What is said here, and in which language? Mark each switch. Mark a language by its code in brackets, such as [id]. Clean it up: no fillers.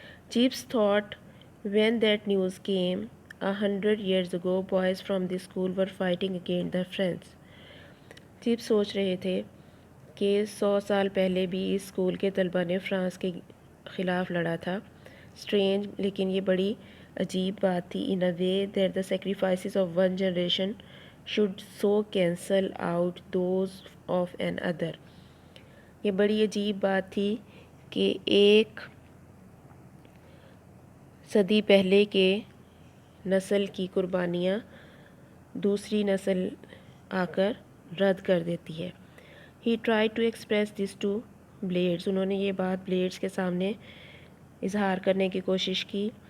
[en] Chips thought when that news came 100 years ago boys from the school were fighting against the French. [ur] Cheap سوچ رہے تھے کہ 100 سال پہلے بھی اس اسکول کے طلبہ نے فرانس کے خلاف لڑا تھا. اسٹرینج، لیکن یہ بڑی عجیب بات تھی. [en] In a way that the sacrifices of one generation should so cancel out those of another. [ur] یہ بڑی عجیب بات تھی کہ ایک صدی پہلے کے نسل کی قربانیاں دوسری نسل آ کر رد کر دیتی ہے. [en] He try to express this to blades. [ur] انہوں نے یہ بات بلیڈز کے سامنے اظہار کرنے کی کوشش کی.